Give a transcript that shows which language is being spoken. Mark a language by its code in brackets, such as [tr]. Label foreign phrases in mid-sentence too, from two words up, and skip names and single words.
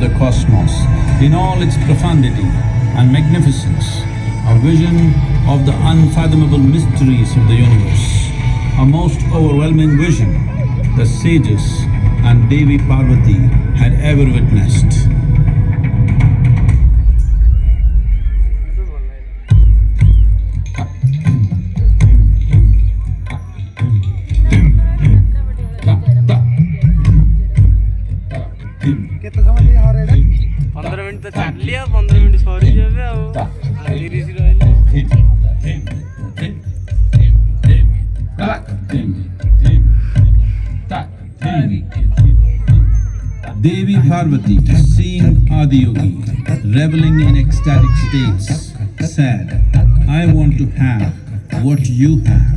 [en] the cosmos in all its profundity and magnificence, a vision of the unfathomable mysteries of the universe, a most overwhelming vision the sages and Devi Parvati had ever witnessed. [or] କେତେ ସମୟ ଟିକେ ହରେଇଲେ 15 ମିନିଟ୍ ତ ଚାଲିଲି ଆଉ 15 ମିନିଟ୍ ସରି ଯାବେ ଆଉ 30 ରହିଲେ [en] Devi Parvati, seeing Adiyogi reveling in ecstatic states, said, "I want to have what you have.